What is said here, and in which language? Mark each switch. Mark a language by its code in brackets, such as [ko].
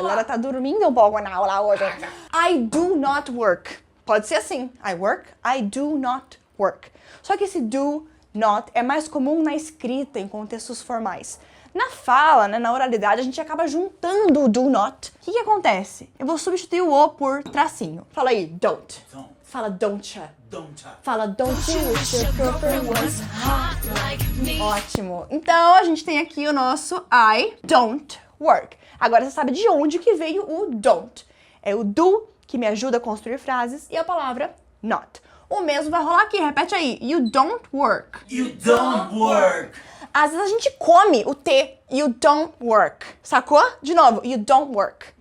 [pt] Ela tá dormindo um pouco na aula hoje. [en] I do not work. [pt] Pode ser assim. [en] I work, I do not work. [pt] Só que esse do not é mais comum na escrita, em contextos formais. Na fala, né, na oralidade, a gente acaba juntando o do not. O que acontece? Eu vou substituir o o por tracinho. Fala aí, don't. [en] Don't. [pt] Fala [en] don'tcha. Don't. Fala don't you wish your girlfriend was hot like me. [pt] Ótimo. Então, a gente tem aqui o nosso [en] I don't work. [pt] Agora você sabe de onde que veio o don't. É o do que me ajuda a construir frases e a palavra not. O mesmo vai rolar aqui, repete aí. [en] You don't work. You don't work. [pt] Às vezes a gente come o T. [en] You don't work. [pt] Sacou? De novo. You don't work.